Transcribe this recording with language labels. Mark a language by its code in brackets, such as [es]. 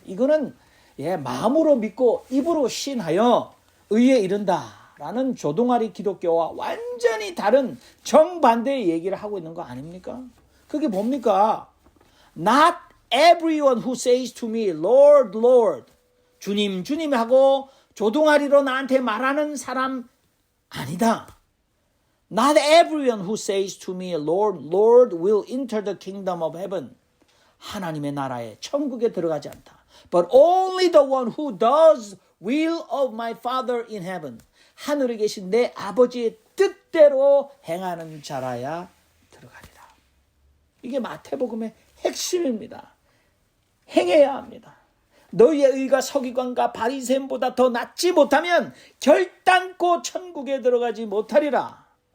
[ko] 이거는 마음으로 믿고 입으로 신하여 의에 이른다라는 조동아리 기독교와 완전히 다른 정반대의 얘기를 하고 있는 거 아닙니까? 그게 뭡니까? [en] Not everyone who says to me, Lord, Lord, [ko] 주님, 주님 하고 조동아리로 나한테 말하는 사람 아니다. [en] Not everyone who says to me, Lord, Lord, will enter the kingdom of heaven. [ko] 하나님의 나라에 천국에 들어가지 않다. [en] But only the one who does will of my Father in heaven. [ko] 하늘에 계신 내 아버지의 뜻대로 행하는 자라야 들어가리라. 이게 마태복음의 핵심입니다. 행해야 합니다. 너희의 의가 서기관과 바리새인보다 더 낫지 못하면 결단코 천국에 들어가지 못하리라.